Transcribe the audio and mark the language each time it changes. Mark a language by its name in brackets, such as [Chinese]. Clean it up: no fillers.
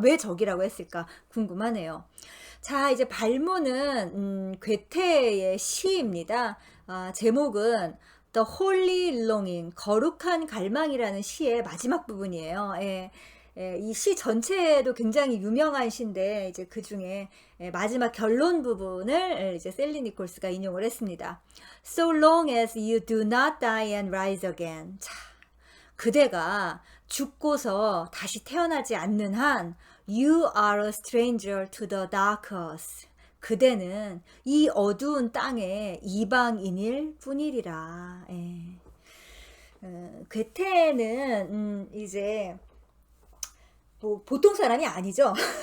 [Korean] 왜 적이라고 했을까? 궁금하네요. 자, 이제 발문은 괴테의 시입니다. 제목은 The Holy Longing, 거룩한 갈망이라는 시의 마지막 부분이에요. 예. 이 시 전체도 굉장히 유명한 시인데 이제 그 중에 마지막 결론 부분을 이제 셀리 니콜스가 인용을 했습니다. [English] So long as you do not die and rise again. [Korean] 자, 그대가 죽고서 다시 태어나지 않는 한 [English] You are a stranger to the dark earth. [Korean] 그대는 이 어두운 땅의 이방인일 뿐이리라. 예. 괴테는 이제 뭐 보통 사람이 아니죠.